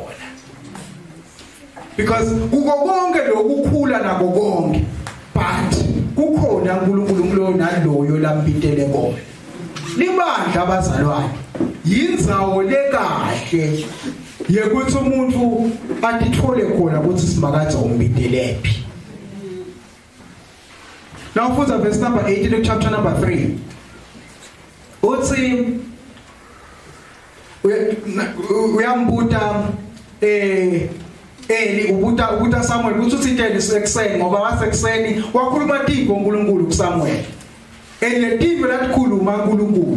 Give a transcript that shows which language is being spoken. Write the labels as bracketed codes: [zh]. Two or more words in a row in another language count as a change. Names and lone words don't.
[ss] Because kuko konke lokukhula nako konke but kukhona uNkulunkulu naloyo lampitele kona. Libandla abazalwane yindzawo lekahle yekuthi umuntu atithole khona ukuthi Simakatha umbitelephi. [en] Now for the verse number 18 of chapter number 3. [ss] Uthi uyambuta Eli ubuta Samuel uthi inteni ekuseni ngoba wasekuseni wakhuluma tiko uNkulunkulu kuSamuel. Eletivo latikhuluma uNkulunkulu.